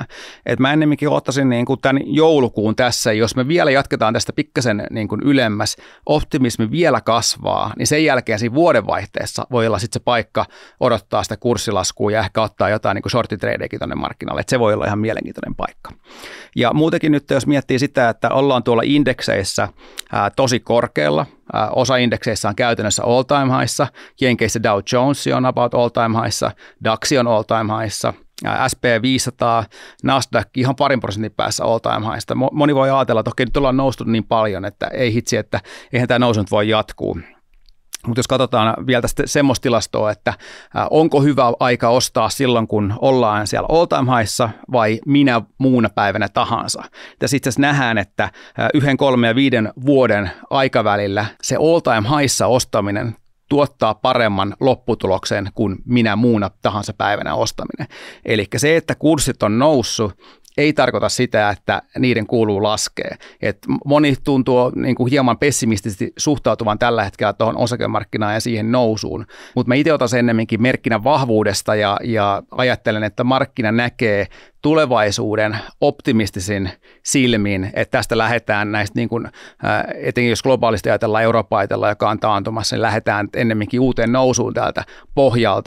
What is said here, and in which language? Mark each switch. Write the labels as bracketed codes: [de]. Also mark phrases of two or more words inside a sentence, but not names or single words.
[fi] Et mä ennemminkin ottaisin niin kuin tämän joulukuun tässä, jos me vielä jatketaan tästä pikkasen niin kuin ylemmäs, optimismi vielä kasvaa, niin sen jälkeen siinä vuodenvaihteessa voi olla sitten se paikka odottaa sitä kurssilaskua ja ehkä ottaa jotain niin kuin shorttitradeikin tuonne markkinalle, että se voi olla ihan mielenkiintoinen paikka. Ja muutenkin nyt, jos miettii sitä, että ollaan tuolla indekseissä tosi korkealla, osa indekseissä on käytännössä [en] all time [fi] highissa, Jenkeissä Dow Jones on about [en] all time [fi] highissa, DAX on [en] all time [fi] highissa, SP500, Nasdaq ihan 2% päässä [en] all time [fi] highista. Moni voi ajatella, että okei, nyt ollaan noustu niin paljon, että ei hitsi, että eihän tämä nousu nyt voi jatkuu. Mutta jos katsotaan vielä tästä semmoista tilastoa, että onko hyvä aika ostaa silloin, kun ollaan siellä [en] all time [fi] highissa vai minä muuna päivänä tahansa. Tässä itse asiassa nähdään, että 1, 3 ja 5 vuoden aikavälillä se [en] all time [fi] highissa ostaminen tuottaa paremman lopputuloksen kuin minä muuna tahansa päivänä ostaminen. Eli se, että kurssit on noussut, ei tarkoita sitä, että niiden kuuluu laskea. Et moni tuntuu niin kuin hieman pessimistisesti suhtautuvan tällä hetkellä tuohon osakemarkkinaan ja siihen nousuun, mutta mä itse otan sen ennemminkin merkkinä vahvuudesta ja ajattelen, että markkina näkee tulevaisuuden optimistisin silmin, että tästä lähdetään näistä, niin kuin, etenkin jos globaalisti ajatellaan, Eurooppa ajatellaan, joka on taantumassa, niin lähdetään ennemminkin uuteen nousuun täältä pohjalta.